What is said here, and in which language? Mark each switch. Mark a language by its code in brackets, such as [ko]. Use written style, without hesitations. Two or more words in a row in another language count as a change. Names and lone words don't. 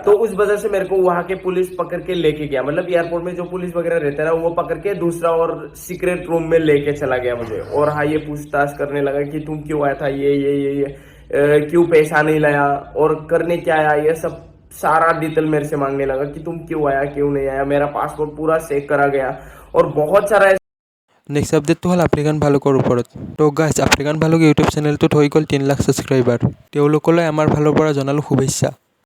[hi] तो उस वजह से मेरे को वहां के पुलिस पकड़ के लेके गया, मतलब एयरपोर्ट में जो पुलिस वगैरह रहता है वो पकड़ के दूसरा और [en] secret room [hi] में लेके चला गया मुझे। और हाँ, ये पूछताछ करने लगा कि तुम क्यों आया था, ये क्यों पैसा नहीं लाया और करने क्या आया, ये सब सारा डिटेल मेरे से मांगने लगा कि तुम क्यों आया क्यों नहीं आया। मेरा पासपोर्ट पूरा चेक करा गया और बहुत सारा। [as] নেক্সট আপডেটটো হ'ল আফ্ৰিকান ভালুকৰ ওপৰত। তো গাইজ, আফ্ৰিকান ভালুক ইউটিউব চেনেলটোত হৈ গ'ল 3 লাখ ছাবস্ক্ৰাইবাৰ। তেওঁলোকলৈ আমাৰ ফালৰ পৰা জনালোঁ শুভেচ্ছা।